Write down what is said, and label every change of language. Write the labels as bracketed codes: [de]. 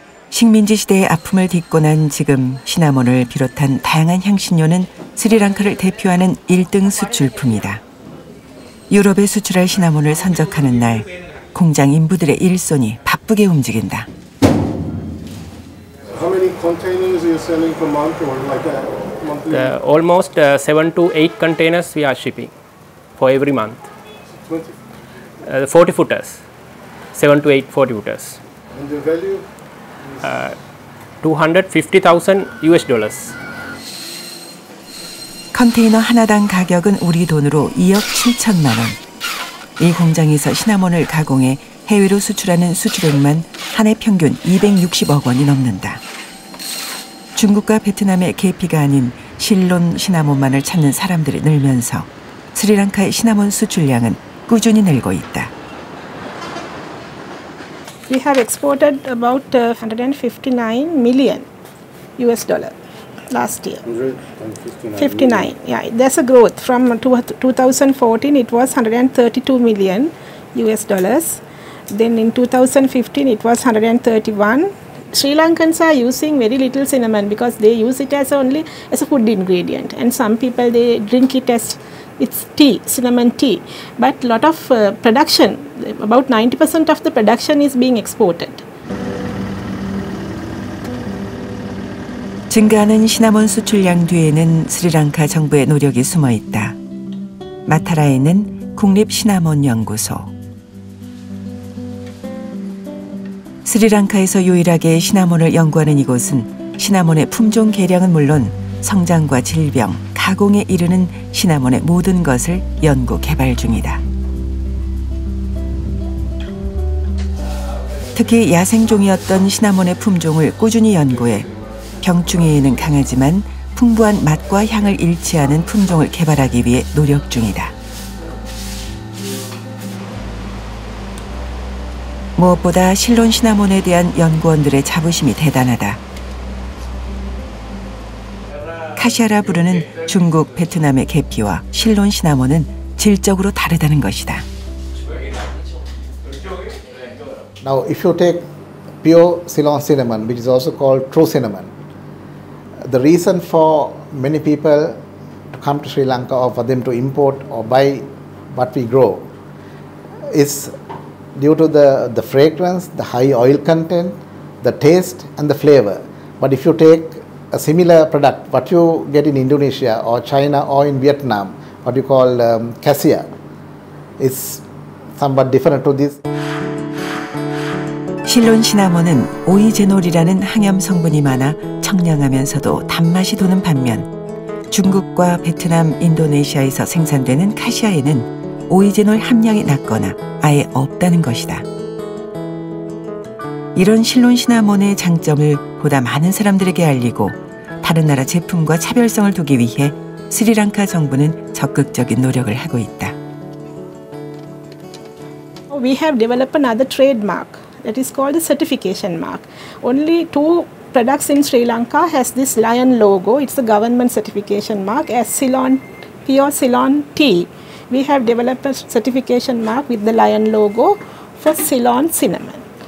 [ko] 식민지 시대의 아픔을 딛고 난 지금 시나몬을 비롯한 다양한 향신료는 스리랑카를 대표하는 1등 수출품이다. 유럽에 수출할 시나몬을 선적하는 날 공장 인부들의 일손이 바쁘게 움직인다. [en] How many containers are you selling per month or like that? Monthly? Almost 7 to 8 containers we are shipping for every month. 40 footers. 7 to 8 40 footers. And the value? $250,000 US. [ko] 컨테이너 하나당 가격은 우리 돈으로 2억 7천만 원. 이 공장에서 시나몬을 가공해 해외로 수출하는 수출액만 한 해 평균 260억 원이 넘는다. 중국과 베트남의 계피가 아닌 실론 시나몬만을 찾는 사람들이 늘면서 스리랑카의 시나몬 수출량은 꾸준히 늘고 있다. [en] We have exported about 159 million US dollar last year. 59, yeah. There's a growth from 2014. It was 132 million US dollars. Then in 2015 it was 131. Sri Lankans are using very little cinnamon because they use it as only as a food ingredient, and some people they drink it as it's tea, cinnamon tea. But lot of production, about 90% of the production is being exported. [ko] 증가하는 시나몬 수출량 뒤에는 스리랑카 정부의 노력이 숨어 있다. 마타라에 있는 국립시나몬연구소. 스리랑카에서 유일하게 시나몬을 연구하는 이곳은 시나몬의 품종 개량은 물론 성장과 질병, 가공에 이르는 시나몬의 모든 것을 연구 개발 중이다. 특히 야생종이었던 시나몬의 품종을 꾸준히 연구해 병충해에는 강하지만 풍부한 맛과 향을 잃지 않은 품종을 개발하기 위해 노력 중이다. 무엇보다 실론 시나몬에 대한 연구원들의 자부심이 대단하다. 카시아라 부르는 중국, 베트남의 계피와 실론 시나몬은 질적으로 다르다는 것이다. [en] Now, if you take pure Ceylon cinnamon, which is also called true cinnamon, the reason for many people to come to Sri Lanka or for them to import or buy what we grow is due to the fragrance, the high oil content, the taste and the flavor. But if you take a similar product, what you get in Indonesia or China or in Vietnam, what you call cassia, is somewhat different to this. [ko] 실론 시나몬은 오이제놀이라는 항염 성분이 많아 청량하면서도 단맛이 도는 반면 중국과 베트남, 인도네시아에서 생산되는 카시아에는 오이제놀 함량이 낮거나 아예 없다는 것이다. 이런 실론 시나몬의 장점을 보다 많은 사람들에게 알리고 다른 나라 제품과 차별성을 두기 위해 스리랑카 정부는 적극적인 노력을 하고 있다. [en] We have developed another trademark that is called the certification mark. Only 2 products in Sri Lanka has this lion logo. It's the government certification mark as Ceylon, pure Ceylon tea. We have developed a certification mark with the lion logo for Ceylon cinnamon.